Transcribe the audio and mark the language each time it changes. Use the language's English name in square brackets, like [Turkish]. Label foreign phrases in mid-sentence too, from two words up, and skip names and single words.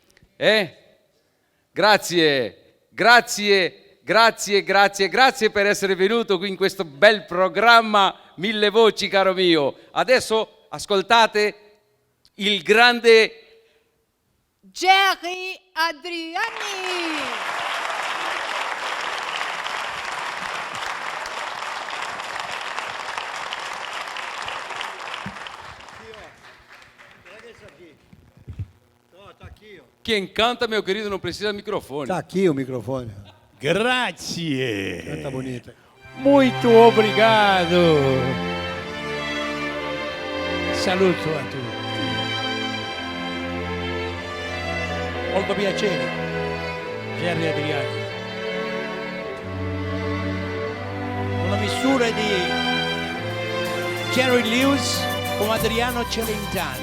[Italian] Grazie per essere venuto qui in questo bel programma Mille Voci, caro mio. Adesso ascoltate il grande Jerry Adriani. [Portuguese] Quem canta, meu querido, não precisa de microfone. Tá aqui o microfone. [Italian] Grazie. [Portuguese] Canta bonita. Muito obrigado. [Italian] Saluto a tutti. Molto piacere. Jerry Adriani. Una misura di Jerry Lewis con Adriano Celentano.